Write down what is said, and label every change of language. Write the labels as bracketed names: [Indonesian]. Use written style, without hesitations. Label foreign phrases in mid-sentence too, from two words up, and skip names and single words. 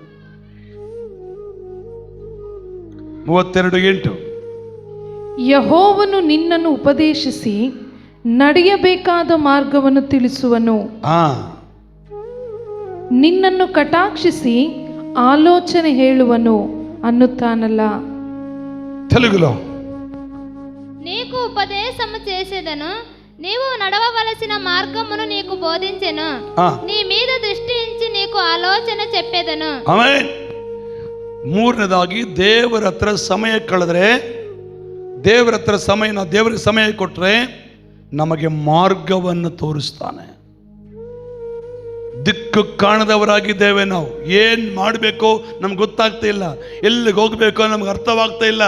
[Kannada] 32:8. ಯೆಹೋವನು ನಿನ್ನನ್ನು ಉಪದೇಶಿಸಿ ನಡೆಯಬೇಕಾದ ಮಾರ್ಗವನ್ನು ತಿಳಿಸುವನು. ನಿನ್ನನ್ನು ಕಟಾಕ್ಷಿಸಿ ಆಲೋಚನೆ ಹೇಳುವನು ಅನ್ನುತ್ತಾನಲ್ಲ. [Telugu] తెలుగులో నీకు ఉపదేశము చేసేదను, నీవు నడవవలసిన మార్గమును నీకు బోధించెను, నీ మీద దృష్టి ఉంచి నీకు ఆలోచన చెప్పేదను. [Kannada] ಆಮೆನ್. ಮೂರನೇದಾಗಿ ದೇವರ ಹತ್ರ ಸಮಯ ಕಳೆದ್ರೆ, ದೇವರ ಹತ್ರ ದೇವರಿಗೆ ಸಮಯ ಕೊಟ್ಟರೆ ನಮಗೆ ಮಾರ್ಗವನ್ನು ತೋರಿಸ್ತಾನೆ. ದಿಕ್ಕು ಕಾಣದವರಾಗಿದ್ದೇವೆ ನಾವು. ಏನು ಮಾಡಬೇಕು ನಮ್ಗೆ ಗೊತ್ತಾಗ್ತಾ ಇಲ್ಲ, ಎಲ್ಲಿಗೆ ಹೋಗ್ಬೇಕೋ ನಮ್ಗೆ ಅರ್ಥವಾಗ್ತಾ ಇಲ್ಲ.